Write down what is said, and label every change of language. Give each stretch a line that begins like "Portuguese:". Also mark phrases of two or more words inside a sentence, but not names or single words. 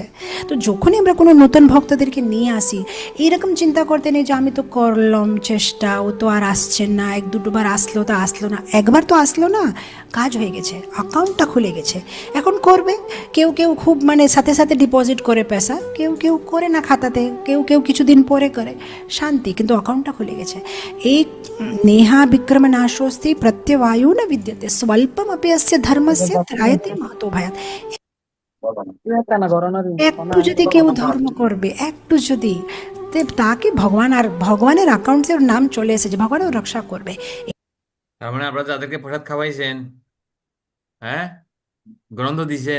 Bangla: তো যখনই আমরা কোনো নতুন ভক্তদেরকে নিয়ে আসি, এইরকম চিন্তা করতে নেই যে আমি তো করলাম চেষ্টা, ও তো আর আসছে না, 1-2বার আসলো তো আসলো না, একবার তো আসলো না, কাজ হয়ে গেছে, অ্যাকাউন্টটা খুলে গেছে, এখন করবে। কেউ কেউ খুব মানে সাথে সাথে ডিপোজিট করে পয়সা, কেউ কেউ করে না খাতাতে, কেউ কেউ কিছুদিন পরে করে, শান্তি, কিন্তু অ্যাকাউন্টটা খুলে গেছে।
Sanskrit: এই নেহা বিক্রম নাশোস্তি প্রত্যবায়ু না বিদ্যতে স্বল্পমপি অস্য ধর্মস্য ত্রায়তে মহতো ভয়াৎ। না গরনের
Bangla: একটু যদি কেউ ধর্ম করবে, একটু যদি, তাকে ভগবান, আর ভগবানের অ্যাকাউন্টে ওর নাম চলে এসেছে, ভগবান ওর রক্ষা করবে। তার মানে আপনারা যাদেরকে প্রসাদ খাওয়াইছেন, হ্যাঁ, গ্রন্থ দিছেন,